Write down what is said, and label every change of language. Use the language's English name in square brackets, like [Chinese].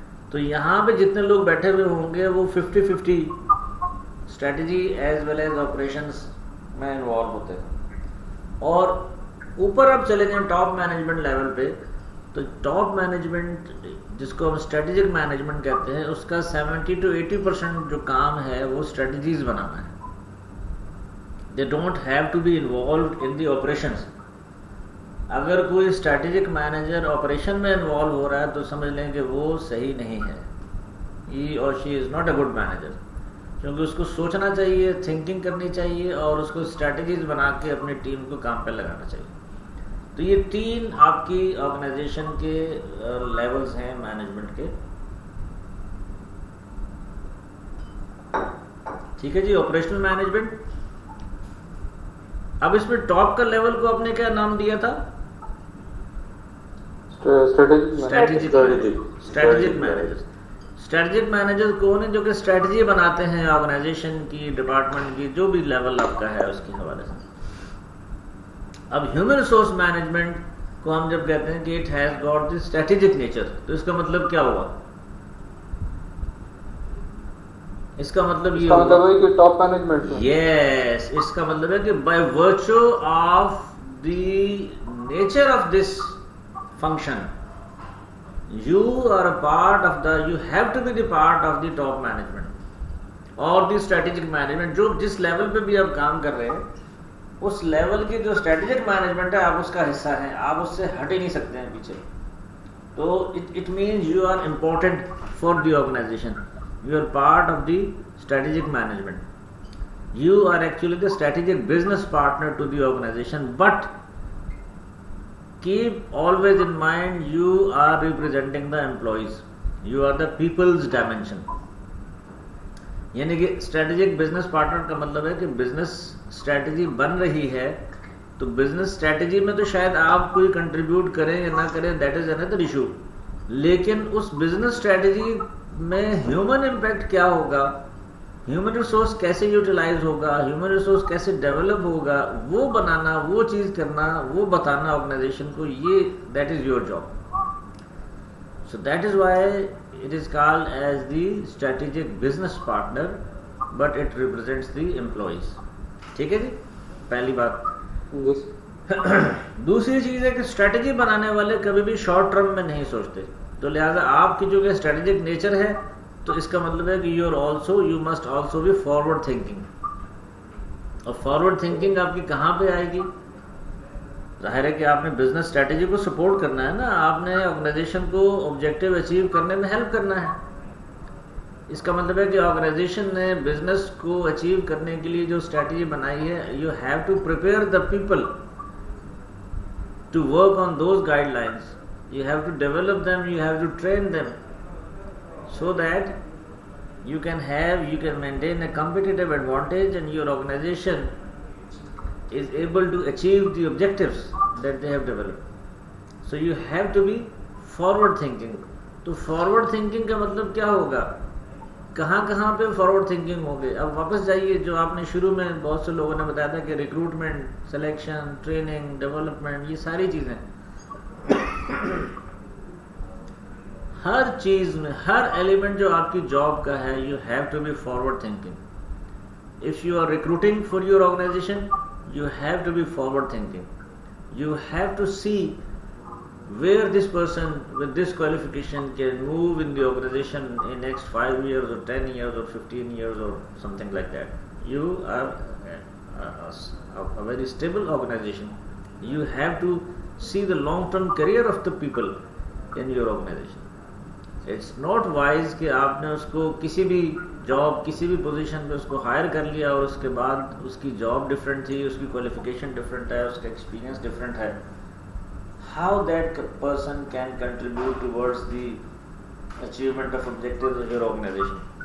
[Urdu] تو یہاں پہ جتنے لوگ بیٹھے ہوئے ہوں گے وہ 50-50 strategy as well as operations میں انوالو ہوتے ہیں. اور اوپر اب چلے جائیں ٹاپ مینجمنٹ لیول پہ, تو ٹاپ مینجمنٹ جس کو ہم اسٹریٹجک مینجمنٹ کہتے ہیں اس کا 70-80% جو کام ہے وہ اسٹریٹجیز بنانا ہے. [English] They don't have to be involved in the operations. [Urdu] اگر کوئی اسٹریٹجک مینیجر آپریشن میں انوالو ہو رہا ہے تو سمجھ لیں کہ وہ صحیح نہیں ہے, [English] He اور she is not a good manager. [Urdu] کیونکہ اس کو سوچنا چاہیے, تھنکنگ کرنی چاہیے, اور اس کو اسٹریٹجیز بنا کے اپنی ٹیم کو کام پہ لگانا چاہیے. تو یہ 3 آپ کی آرگنائزیشن کے لیولز ہیں مینجمنٹ کے. ٹھیک ہے جی, آپریشنل مینجمنٹ. اب اس میں ٹاپ کا لیول کو آپ نے کیا نام دیا تھا؟ Strategic manager. اسٹریٹجک مینیجر کون ہے؟ جو کہ اسٹریٹجی بناتے ہیں آرگنائزیشن کی, ڈپارٹمنٹ کی, جو بھی لیول آپ کا ہے اس کے حوالے سے. اب ہیومن ریسورس مینجمنٹ کو ہم جب کہتے ہیں کہ [English] it has got the strategic nature, [Urdu] تو اس کا مطلب کیا ہوا؟ اس کا مطلب یہ ہے کہ ٹاپ مینجمنٹ. [English] yes, [Urdu] اس کا مطلب ہے کہ [English] by virtue of the nature of this function you are a part of the, you have to be the part of the top management [Urdu] اور [English] the strategic management. [Urdu] جو جس لیول پہ بھی آپ کام کر رہے ہیں اس لیول کی جو strategic management ہے آپ اس کا حصہ ہیں, آپ اس سے ہٹ ہی نہیں سکتے ہیں پیچھے. [English] تو it means you are important for the organization, you are part of the strategic management, you are actually the strategic business partner to the organization. But keep always in mind you are representing the employees, you are the people's dimension. [Urdu] یعنی کہ strategic business partner کا مطلب ہے کہ business strategy بن رہی ہے تو business strategy میں تو شاید آپ کوئی کنٹریبیوٹ کریں یا نہ کریں, [English] that is under issue, [Urdu] لیکن اس بزنس اسٹریٹجی میں ہیومن امپیکٹ کیا ہوگا, ہیومن ریسورس کیسے یوٹیلائز ہوگا, ہیومن ریسورس کیسے ڈیولپ ہوگا, وہ بنانا, وہ چیز کرنا, وہ بتانا آرگنائزیشن کو, یہ [English] That is your job. So that is why it is called as the strategic business partner, but it represents the employees. [Urdu] ٹھیک ہے جی, پہلی بات. دوسری چیز ہے کہ اسٹریٹجی بنانے والے کبھی بھی شارٹ ٹرم میں نہیں سوچتے, تو لہٰذا آپ کی جو کہ اسٹریٹجک نیچر ہے, تو اس کا مطلب ہے کہ [English] You must also be forward thinking. [Urdu] اور فارورڈ تھنکنگ آپ کی کہاں پہ آئے گی؟ ظاہر ہے کہ آپ نے بزنس اسٹریٹجی کو سپورٹ کرنا ہے نا, آپ نے آرگنائزیشن کو آبجیکٹیو اچیو کرنے میں ہیلپ کرنا ہے. اس کا مطلب ہے کہ آرگنائزیشن نے بزنس کو اچیو کرنے کے لیے جو اسٹریٹجی بنائی ہے, [English] You have to prepare the people to work on those guidelines, you have to develop them, you have to train them, so that you can maintain a competitive advantage and your organization is able to achieve the objectives that they have developed. So you have to be forward thinking. [Urdu] تو forward thinking کا مطلب کیا ہوگا, کہاں کہاں پہ forward thinking ہوگی؟ اب واپس جائیے جو آپ نے شروع میں بہت سے لوگوں نے بتایا تھا کہ ریکروٹمنٹ, سلیکشن, ٹریننگ, ڈیولپمنٹ, یہ ساری چیزیں ہر چیز میں, ہر ایلیمنٹ جو آپ کی جاب کا ہے, [English] You have to be forward thinking. If you are recruiting for your organization, you have to be forward thinking. You have to see where this person with this qualification can move in the organization in next 5 years or 10 years or 15 years or something like that. You are a very stable organization. You have to see the long-term career of the people in your organization. It's not wise [Urdu] کہ آپ نے اس کو کسی بھی job, کسی بھی position پہ اس کو ہائر کر لیا اور اس کے بعد اس کی جاب ڈفرینٹ تھی, اس کی کوالیفیکیشن ڈفرینٹ ہے, اس کا ایکسپیرینس ڈفرینٹ ہے. [English] How that person can contribute towards the achievement of objectives of your organization.